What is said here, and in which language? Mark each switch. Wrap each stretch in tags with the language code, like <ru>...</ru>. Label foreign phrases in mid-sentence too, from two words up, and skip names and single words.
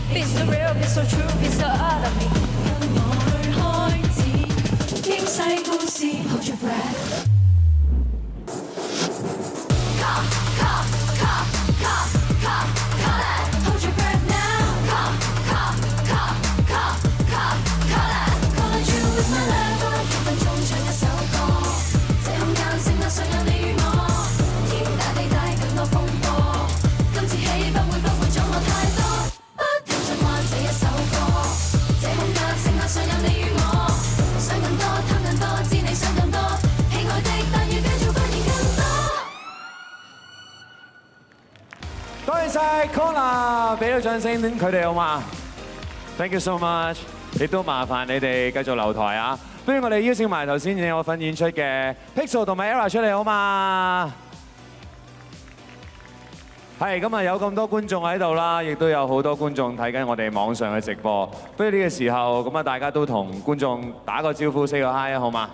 <en>Be so real, be so true, be so out of me.</en> <yue>跟我去開 see,</yue> <en>hold your breath. Hold your breath now. Call on you with my love，</en> <yue>幾分鐘唱一首歌，這空間剩下想有你與我，天大地大更多風波，今次起不會阻我太多，不停循環這一首歌，這空間剩下想有你與我，想更多貪更多，知你想更多，喜愛的但要繼續發現更多。多謝晒 Kona， 俾啲掌聲佢哋好嘛 ？</yue> <en>Thank you so much，</en> <yue>亦都麻煩你哋繼續留台啊！不如我哋邀請埋頭先有份演出嘅 Pixel 同埋 Era 出嚟好嘛？係，今日有咁多觀眾喺度啦，亦都有好多觀眾睇緊我哋網上嘅直播。不如呢個時候咁啊，大家都同觀眾打個招呼 ，say 個 hi 啊，好嘛</yue>